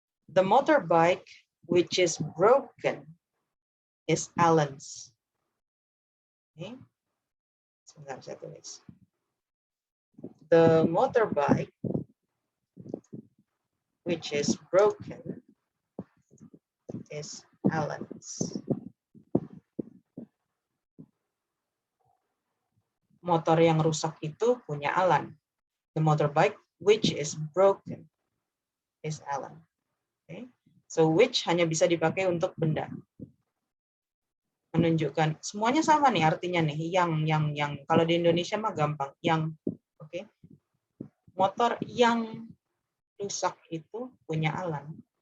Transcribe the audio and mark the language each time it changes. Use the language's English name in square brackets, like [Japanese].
[English] The motorbike which is broken is Alan's. Okay. [Indonesian] Sebentar saya tulis. [English] The motorbike which is broken is Alan's. [Indonesian] Motor yang rusak itu punya Alan. [English] The motorbike which is broken is Alan. Okay. [Indonesian] So which hanya bisa dipakai untuk benda. Menunjukkan semuanya sama nih artinya nih. Yang. Kalau di Indonesia mah gampang. Yang. Oke. Okay. Motor yang rusak itu punya Alan.